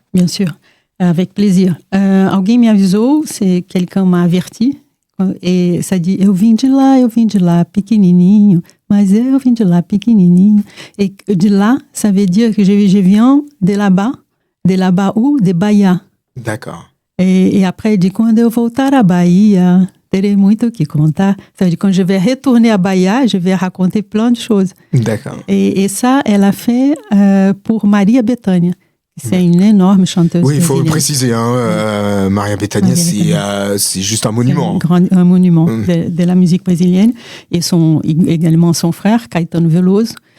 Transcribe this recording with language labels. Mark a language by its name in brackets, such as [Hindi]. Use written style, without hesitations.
[French] Bien sûr, avec plaisir. [Portuguese] Alguém me avisou, [French] c'est quelqu'un m'a averti, et ça dit, [Portuguese] eu vim de lá, pequenininho, mas eu vim de lá, pequenininho. [French] Et de là, ça veut dire que je viens de là-bas ou de Bahia. D'accord. Et après, il dit, [Portuguese] quando eu voltar à Bahia, terei muito que contar. [French] Ça veut dire, quand je vais retourner à Bahia, je vais raconter plein de choses. D'accord. Et ça, elle a fait pour Maria Bethânia. C'est une énorme chanteuse. Oui, il faut le préciser. Hein, Maria Bethânia, c'est juste un monument. Un monument de la musique brésilienne. Et également son frère, Caetano Veloso.